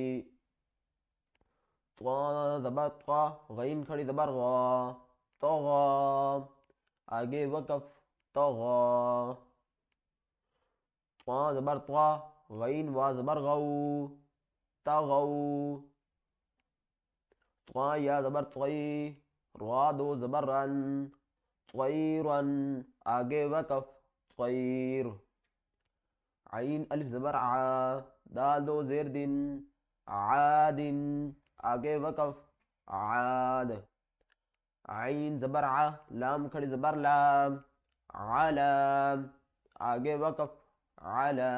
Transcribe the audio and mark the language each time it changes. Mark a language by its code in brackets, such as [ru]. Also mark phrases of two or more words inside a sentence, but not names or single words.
[ur] طا زبر طا، غین کھڑی زبر غا، طغا، آگے وقف، طغا۔ طا زبر طا، غین وا زبر غو، طغو۔ طا یا زبر طی، را دو زبر رن، طیرن، آگے وقف، طیر۔ عین الف زبر ع، دال دو زیر دن، عادن، آگے وقف، عاد۔ عین زبر ع، لام کھڑی زبر لام، علام، آگے وقف، علا۔